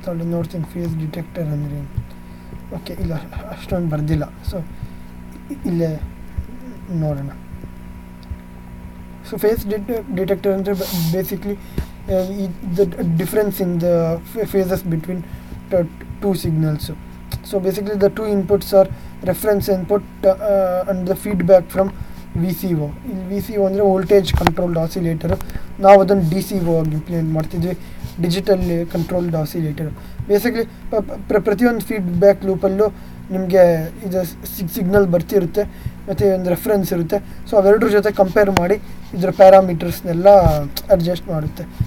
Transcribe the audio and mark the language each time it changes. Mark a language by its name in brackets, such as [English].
[Kannada] ತಾಳಿ ನೋಡ್ತೀನಿ face detector ಅಂದರೆ. ಓಕೆ, ಇಲ್ಲ ಅಷ್ಟೊಂದು ಬರ್ದಿಲ್ಲ, ಸೊ ಇಲ್ಲೇ ನೋಡೋಣ. ಸೊ ಫೇಸ್ ಡಿಟೆಕ್ಟರ್ ಅಂದರೆ basically [English] the difference in the phases between two signals. So basically the two inputs are reference input and the feedback from VCO. [Kannada] VCO ಅಂದರೆ voltage controlled oscillator. ನಾವು ಅದನ್ನು DCO ಆಗಿ implement ಮಾಡ್ತಿದ್ವಿ, digital controlled oscillator. Basically ಪ್ರತಿಯೊಂದು feedback ಲೂಪಲ್ಲೂ ನಿಮಗೆ ಇದು signal ಬರ್ತಿರುತ್ತೆ ಮತ್ತು ಒಂದು ರೆಫರೆನ್ಸ್ ಇರುತ್ತೆ. ಸೊ ಅವೆರಡರ ಜೊತೆ ಕಂಪೇರ್ ಮಾಡಿ ಇದರ ಪ್ಯಾರಾಮೀಟರ್ಸ್ನೆಲ್ಲ ಅಡ್ಜಸ್ಟ್ ಮಾಡುತ್ತೆ.